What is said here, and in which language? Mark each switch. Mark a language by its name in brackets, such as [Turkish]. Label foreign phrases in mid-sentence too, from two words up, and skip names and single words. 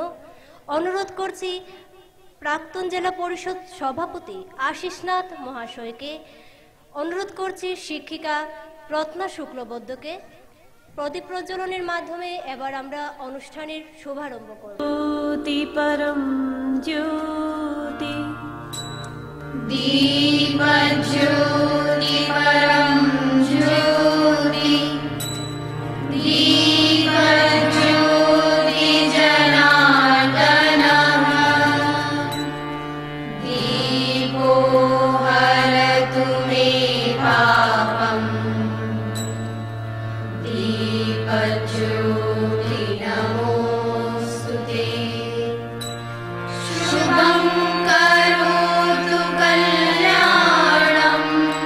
[Bangla] অনুরোধ করছি প্রাক্তন জেলা পরিষদ সভাপতি আশিসনাথ মহাশয়কে। অনুরোধ করছি শিক্ষিকা রত্না শুক্লবৈদ্যকে। প্রদীপ প্রজ্বলনের মাধ্যমে এবার আমরা অনুষ্ঠানের শুভারম্ভ করব। [Sanskrit] জ্যোতি পরম জ্যোতি दीपज्योति परं ज्योति दीपज्योति जनार्दनः दीपो हरतु मे पापम् दीपज्योति नमोस्तुते शुभं करोतु कल्याणम्